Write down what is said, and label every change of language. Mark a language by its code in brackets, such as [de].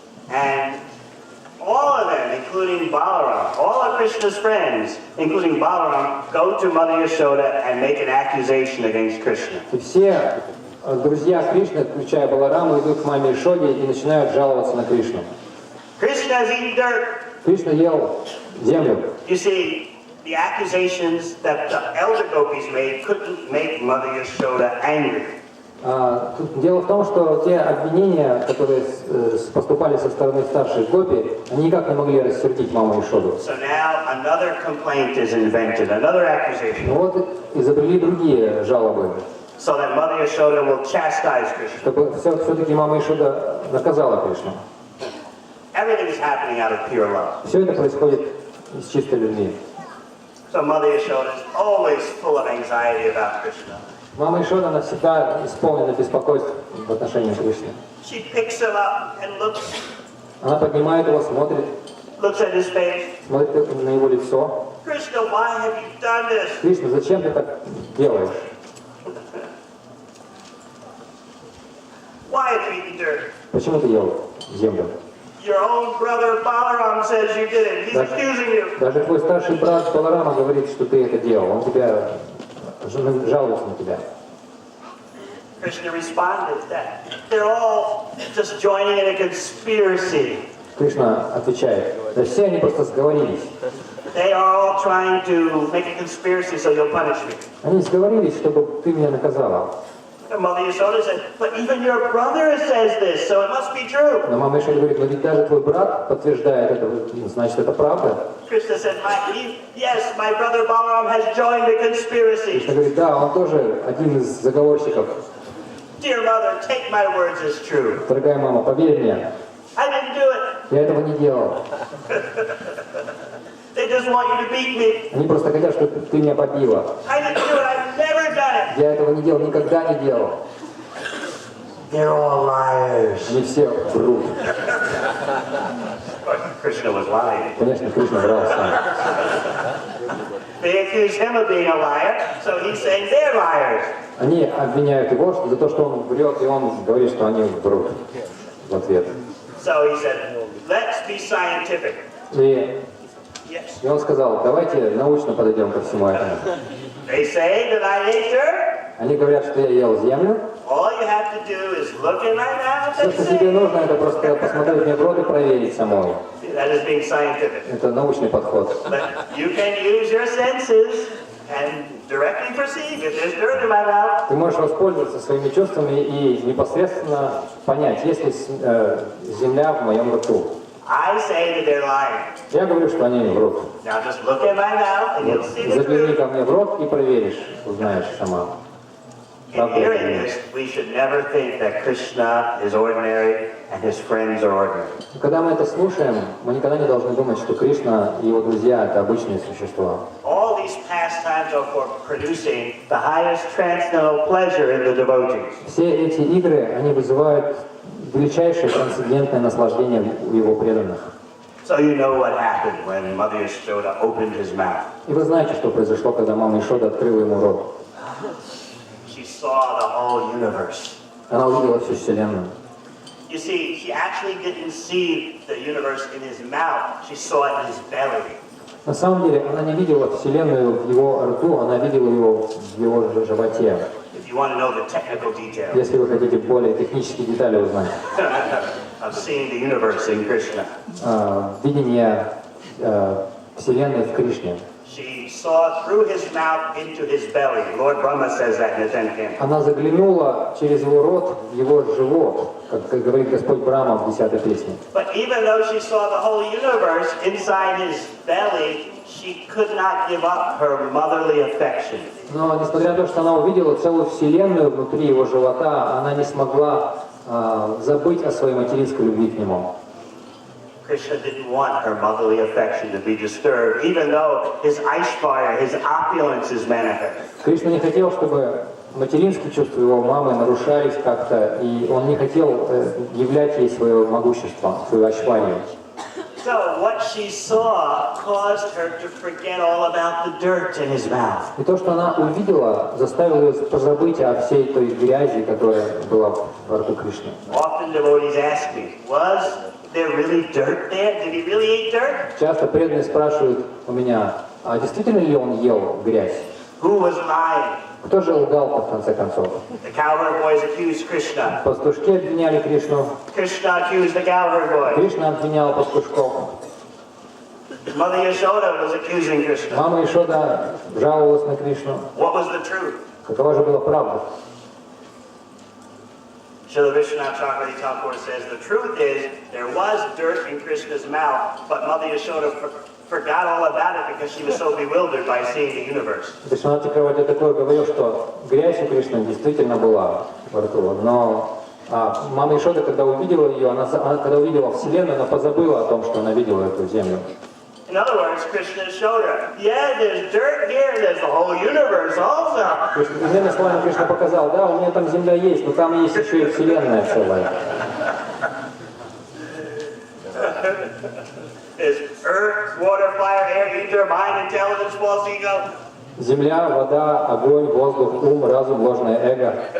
[en] And all of them, including Balaram, all of Krishna's friends, including Balaram, go to Mother Yashoda and make an accusation against Krishna. [ru] И все друзья Кришны, включая Балараму, идут к маме Ишоде и начинают жаловаться на Кришну. [en] Krishna's eating dirt. [ru] Кришна ел землю. [en] You see, the accusations that the elder gopis made couldn't make Mother Yashoda angry. [ru] Тут дело в том, что те обвинения, которые поступали со стороны старших гопи, они никак не могли рассердить маму Ишоду. [en] So now another complaint is invented, another accusation. [ru] Вот изобрели другие жалобы, [en] So that Mother Yashoda will chastise Krishna. [ru] чтобы все-таки мама Ишода наказала Кришну. [en] Everything is happening out of pure love. [ru] Все это происходит из чистой любви. [en] So Mother Yashoda is always full of anxiety about Krishna. [ru] Мама Ишода, она всегда исполнена беспокойств в отношении Кришны. [en] She picks him up and looks [ru] Она поднимает его, смотрит [en] at his face. [ru] на его лицо. [en] Krishna, why have you done this? [ru] Кришна, зачем ты так делаешь? [en] Why have you eaten dirt? [ru] Почему ты ел землю? [en] Your own brother Balaram says you did it. He's accusing you. [ru] Даже твой старший брат Баларама говорит, что ты это делал. Он тебя жалуется на тебя. [en] Krishna responded that they're all just joining in a conspiracy. [ru] Кришна отвечает, да все они просто сговорились. [en] They are all trying to make a conspiracy so you'll punish me. [ru] Они сговорились, чтобы ты меня наказала. [en] And Mother Yashoda said, but even your brother says this, so it must be true. [ru] Но мама Ишода говорит, но ведь даже твой брат подтверждает это, значит это правда. [en] Krishna said, yes, my brother Balaram has joined the conspiracy. [ru] Кришна говорит, да, он тоже один из заговорщиков. [en] Dear mother, take my words as true. [ru] Дорогая мама, поверь мне, [en] I didn't do it. [ru] я этого не делал. [en] They just want you to beat me. [ru] Они просто хотят, чтобы ты меня побила. [en] I didn't do it. I've never done it. [ru] Я этого не делал, никогда не делал. [en] They're all liars. [ru] Они все врут. [en] Krishna was lying. [ru] Конечно, Кришна врал сам. [en] They accuse him of being a liar, so he's saying they're liars. [ru] Они обвиняют его за то, что он врет, и он говорит, что они врут в ответ. [en] So he said, let's be scientific. [ru] И он сказал, давайте научно подойдем ко всему этому. [en] They say that I ate dirt. [ru] Они говорят, что я ел землю. [en] All you have to do is look in my mouth [ru] Все, [en] and [ru] что тебе [en] say. [ru] нужно, это просто посмотреть мне в рот и проверить самой. [en] That is being scientific. [ru] Это научный подход. [en] But you can use your senses and directly perceive if there's dirt in my mouth. [ru] Ты можешь воспользоваться своими чувствами и непосредственно понять, есть ли земля в моем рту. [en] I say that they're lying. [ru] Я говорю, что они врут. [en] Now just look in my mouth and you'll see the [ru] Загляни [en] truth. [ru] ко мне в рот и проверишь, узнаешь сама. [en] In hearing this, we should never think that Krishna is ordinary and his friends are ordinary. [ru] Когда мы это слушаем, мы никогда не должны думать, что Кришна и его друзья — это обычные существа. [en] All these pastimes are for producing the highest transcendental pleasure in the devotees. [ru] Все эти игры, они вызывают величайшее трансцендентное наслаждение у его преданных. [en] So you know what happened when Mother Yashoda opened his mouth. [ru] И вы знаете, что произошло, когда мама Ишода открыла ему рот. [en] She saw the whole universe. [ru] Она увидела всю Вселенную. [en] You see, she actually didn't see the universe in his mouth. She saw it in his belly. [ru] На самом деле, она не видела Вселенную в его рту, она видела его в его животе. [en] If you want to know the technical details [ru] Если вы хотите более технические детали узнать. [en] of seeing the universe in Krishna. [ru] Видение Вселенной в Кришне. [en] She saw through his mouth into his belly. Lord Brahma says that in the 10th canto. [ru] Она заглянула через его рот в его живот, как говорит Господь Брахма в 10-й песне. [en] But even though she saw the whole universe inside his belly, she could not give up her motherly affection. [ru] Но несмотря на то, что она увидела целую Вселенную внутри его живота, она не смогла забыть о своей материнской любви к нему. [en] Krishna didn't want her motherly affection to be disturbed, even though his Aishvarya, his opulence is manifest. [ru] Кришна не хотел, чтобы материнские чувства его мамы нарушались как-то, и он не хотел являть ей свое могущество, свою айшварью. [en] So what she saw caused her to forget all about the dirt in his mouth. [ru] И то, что она увидела, заставило ее позабыть о всей той грязи, которая была во рту Кришны. [en] Often devotees ask me, was there really dirt there? Did he really eat dirt? [ru] Часто преданные спрашивают у меня, а действительно ли он ел грязь? [en] Who was lying? [ru] Кто же лгал в конце концов? [en] The cowherd boys accused Krishna. [ru] Пастушки обвиняли Кришну, [en] Krishna accused the cowherd boys. [ru] Кришна обвинял пастушков. [en] Mother Yashoda was accusing Krishna. [ru] Мама Ишода жаловалась на Кришну. [en] What was the truth? [ru] Какова же была правда? [en] Srila Vishwanath Chakravarti Thakur says the truth is there was dirt in Krishna's mouth, but Mother Yashoda forgot all about it because she was so bewildered by seeing the universe. [ru] Вишванат Чакраварти такой говорил, что грязь у Кришны действительно была во рту, но мама Ишода, когда увидела ее, она когда увидела Вселенную, она позабыла о том, что она видела эту землю. [en] In other words, Krishna showed her, yeah, there's dirt here, there's the whole universe also. [ru] То есть, иными словами, Кришна показал, да, у меня там земля есть, но там есть еще и Вселенная целая. [en] There's earth, water, fire, air, ether, mind, intelligence, false ego. [ru] Земля, вода, огонь, воздух, ум, разум, ложное эго.